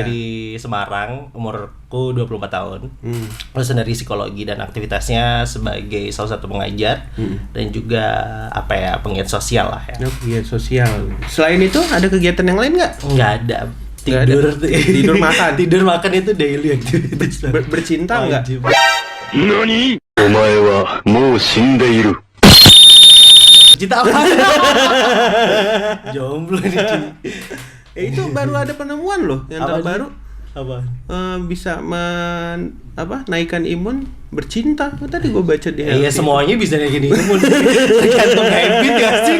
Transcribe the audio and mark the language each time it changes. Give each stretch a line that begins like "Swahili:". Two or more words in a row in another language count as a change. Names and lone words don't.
Indonesian: dari Semarang, umurku 24 tahun. Lulusan dari psikologi dan aktivitasnya sebagai salah satu pengajar dan juga penggiat sosial lah ya. Kegiatan sosial. Selain itu ada kegiatan yang lain nggak? Nggak ada. Nggak ada. Tidur makan. Tidur makan itu
English: daily activities.
Indonesian: Bercinta nggak? NANI?!
Japanese: お前はもう死んでいる。
Indonesian: Cinta apa? Jomblo nih. Itu baru ada penemuan loh yang Apa terbaru. Apa? Bisa naikkan imun bercinta. Tadi gue baca di Iya, semuanya bisa naikin imun. Tergantung habit ya sih.